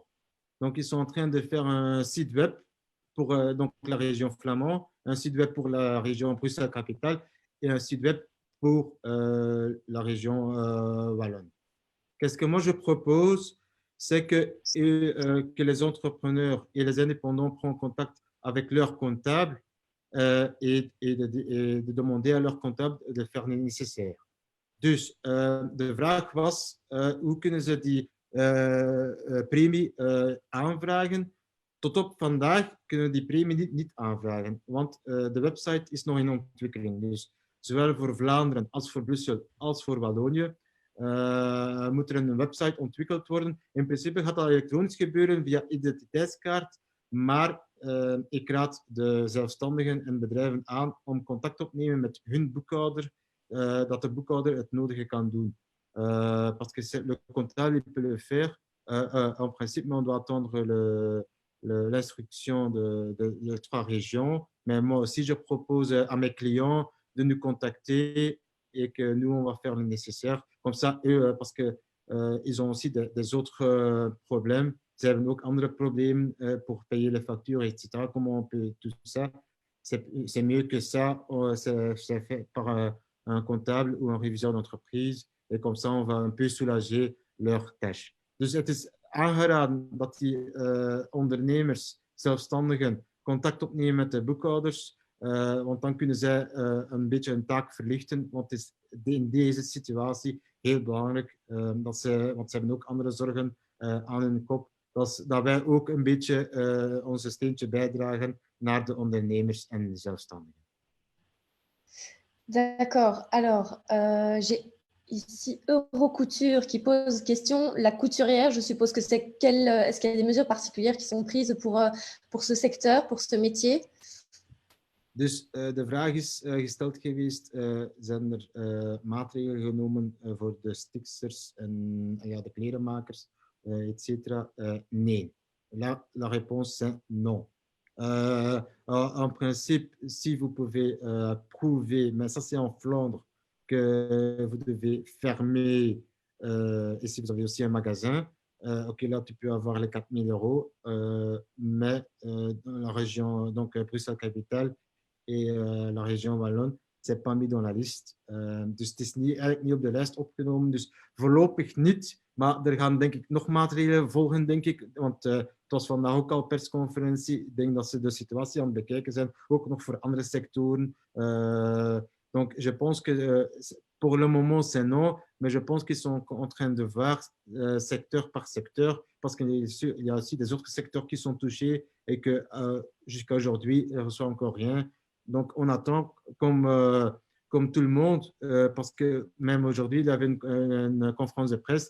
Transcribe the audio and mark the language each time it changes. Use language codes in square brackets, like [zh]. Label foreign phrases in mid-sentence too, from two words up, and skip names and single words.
[fr] Donc, ils sont en train de faire un site web pour donc, la région flamande, un site web pour la région Bruxelles-Capitale et un site web pour la région wallonne. Qu'est-ce que moi je propose? C'est que les entrepreneurs et les indépendants prennent contact avec leur comptable et de demander à leur comptable de faire le nécessaire. [nl] Dus de vraag was, hoe kunnen ze die premie aanvragen? Tot op vandaag kunnen we die premie niet aanvragen, want de website is nog in ontwikkeling. Dus zowel voor Vlaanderen als voor Brussel als voor Wallonië moet er een website ontwikkeld worden. In principe gaat dat elektronisch gebeuren via identiteitskaart, maar ik raad de zelfstandigen en bedrijven aan om contact op te nemen met hun boekhouder, dat de boekhouder het nodige kan doen. [fr] Parce que le comptable il peut le faire en principe, mais on doit attendre l'instruction de 3 régions. Mais moi aussi, je propose à mes clients de nous contacter et que nous, on va faire le nécessaire. Comme ça, eux, parce qu'ils ont aussi des autres problèmes. [nl] Ze hebben ook andere problemen [fr] pour payer les factures, etc. Comment on peut tout ça? C'est mieux que ça. C'est fait par un comptable ou un réviseur d'entreprise. Et comme ça, on va un peu soulager leurs tâches. [nl] Dus het is aangeraden dat die ondernemers, zelfstandigen, contact opnemen met de boekhouders. Want dan kunnen zij een beetje hun taak verlichten. Want het is in deze situatie heel belangrijk, want ze hebben ook andere zorgen aan hun kop. Dat wij ook een beetje onze steentje bijdragen naar de ondernemers en de zelfstandigen. [fr] D'accord. Alors, j'ai ici Eurocouture qui pose question. La couturière, je suppose que c'est est-ce qu'il y a des mesures particulières qui sont prises pour ce secteur, pour ce métier? [nl] Dus de vraag is gesteld geweest, zijn er maatregelen genomen voor de stiksters en de klerenmakers, etc. Nee. [fr] La réponse c'est non. En principe, si vous pouvez prouver, mais ça c'est en Flandre, que vous devez fermer, et si vous avez aussi un magasin, ok, là tu peux avoir les 4 000 euros, mais dans la région, donc Bruxelles-Capitale et la région Wallonne, c'est pas mis dans la liste. [nl] Dus het is eigenlijk niet op de lijst opgenomen. Dus voorlopig niet. Maar er gaan denk ik nog maatregelen volgen, denk ik. Want het was vandaag ook al persconferentie. Ik denk dat ze de situatie aan het bekijken zijn. Ook nog voor andere sectoren. [fr] Donc, je pense que pour le moment, c'est non. Mais je pense qu'ils sont en train de voir secteur par secteur. Parce qu'il y a aussi des autres secteurs qui sont touchés et que jusqu'à aujourd'hui, ils ne reçoivent encore rien. Donc, on attend comme tout le monde, parce que même aujourd'hui, il y avait une conférence de presse.